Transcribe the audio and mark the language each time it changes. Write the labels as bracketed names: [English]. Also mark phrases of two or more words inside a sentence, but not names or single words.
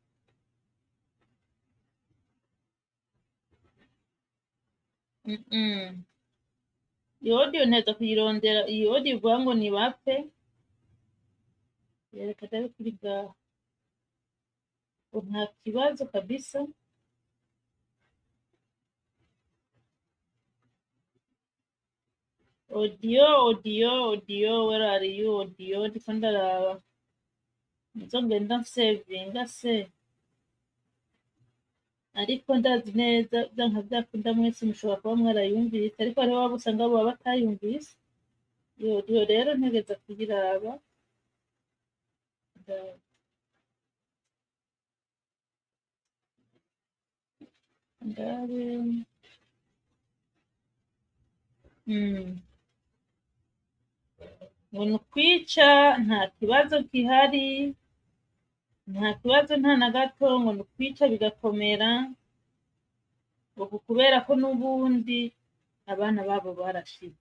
[Rundi] iyo audio nteza kuyirondera. iyo audio ivuga ngo nibapfe, reka ndabe kuri bwaho, ngo nta kibazo kabisa. [English] audio, where are you audio? [Rundi] ndiko ndaraba, nzogenda nsevinga se, ariko ndazi neza byanka byakunda mwese mushobora kuba mwarayumvise, ariko hariho waba usanga baba batayumvise. iyo audio rero ntegeza kuyiraba, ndabe ngo ni ukwica, nta kibazo gihari, nta kibazo nta na gato, ngo ni ukwica bigakomera, ngo kubera ko n'ubundi abana babo barashize.